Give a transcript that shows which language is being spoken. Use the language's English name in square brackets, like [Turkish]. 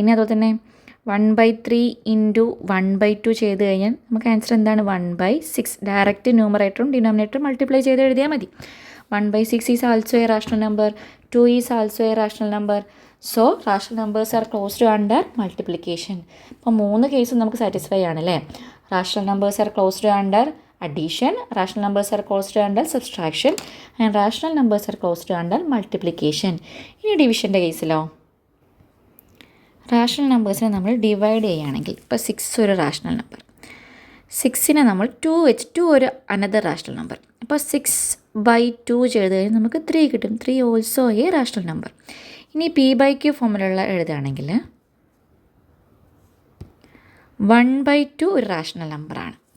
[Malayalam] ഇനി അതുപോലെ തന്നെ 1/3 × 1/2 ചെയ്ത് കഴിഞ്ഞാൽ നമുക്ക് ആൻസർ എന്താണ്? 1/6. ഡയറക്റ്റ് ന്യൂമറേറ്ററും ഡിനോമിനേറ്ററും മൾട്ടിപ്ലൈ ചെയ്ത് എഴുതിയാൽ മതി. [English] 1/6 is also a rational number. 2 is also a rational number. So rational numbers are closed under multiplication. [Malayalam] അപ്പോൾ 3 കേസും നമുക്ക് സാറ്റിസ്ഫൈ ആണല്ലേ? [English] Rational numbers are closed under addition, rational numbers are closed under subtraction and rational numbers are closed under multiplication. [Malayalam] ഇനി ഡിവിഷൻ്റെ കേസിലോ? Rational നമ്പേഴ്സിനെ നമ്മൾ divide ചെയ്യുകയാണെങ്കിൽ ഇപ്പോൾ 6 ഒരു rational number, 6നെ നമ്മൾ 2 വെച്ച് 2 ഒരു അനദർ റാഷണൽ നമ്പർ. അപ്പോൾ 6/2 ചെയ്ത് കഴിഞ്ഞാൽ നമുക്ക് 3 കിട്ടും. [English] 3 also a rational number. [Malayalam] ഇനി P/Q ഫോമിലുള്ള എഴുതുകയാണെങ്കിൽ 1/2 ഒരു റാഷണൽ നമ്പറാണ്.